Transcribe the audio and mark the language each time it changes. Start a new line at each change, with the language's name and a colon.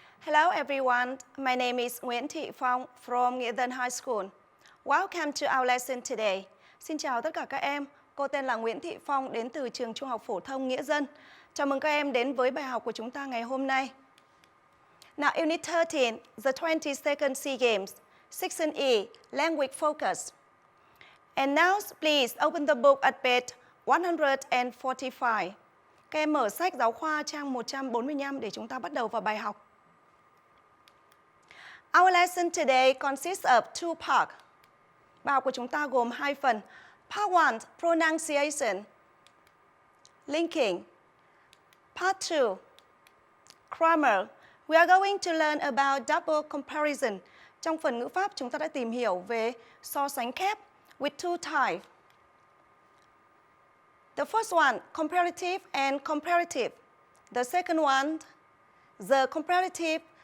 English: Hello everyone, my name is Nguyễn Thị Phong from Nghĩa Dân High School. Welcome to our lesson today.
Vietnamese: Xin chào tất cả các em, cô tên là Nguyễn Thị Phong đến từ trường Trung học phổ thông Nghĩa Dân. Chào mừng các em đến với bài học của chúng ta ngày hôm nay.
English: Now, Unit 13, the 22nd SEA Games, Section E, Language Focus. And now, please open the book at page 145.
Vietnamese: Các em mở sách giáo khoa trang 145 để chúng ta bắt đầu vào bài học.
English: Our lesson today consists of two parts.
Vietnamese: Bài học của chúng ta gồm hai phần.
English: Part 1, pronunciation, linking. Part 2, grammar. We are going to learn about double comparison.
Vietnamese: Trong phần ngữ pháp, chúng ta đã tìm hiểu về so sánh kép
English: with two types. The first one, comparative and comparative. The second one, the comparatives.